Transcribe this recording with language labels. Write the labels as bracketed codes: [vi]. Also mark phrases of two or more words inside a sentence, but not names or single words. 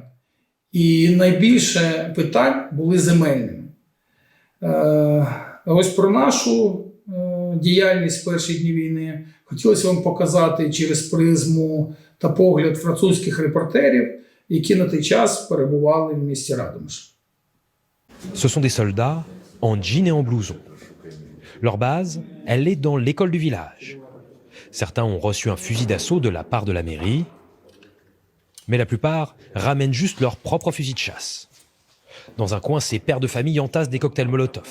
[uk] І найбільше питань були земельними. Ось про нашу діяльність з перших днів війни хотілося вам показати через призму та погляд французьких репортерів, які на той час перебували в місті Радомишль. [fr] Ce sont des soldats en jean et en blouson. Leur base, elle est dans l'école du village. Certains ont reçu un fusil d'assaut de la part de la mairie, mais la plupart ramènent juste leur propre fusil de chasse. Dans un coin, ces pères de famille entassent des cocktails Molotov.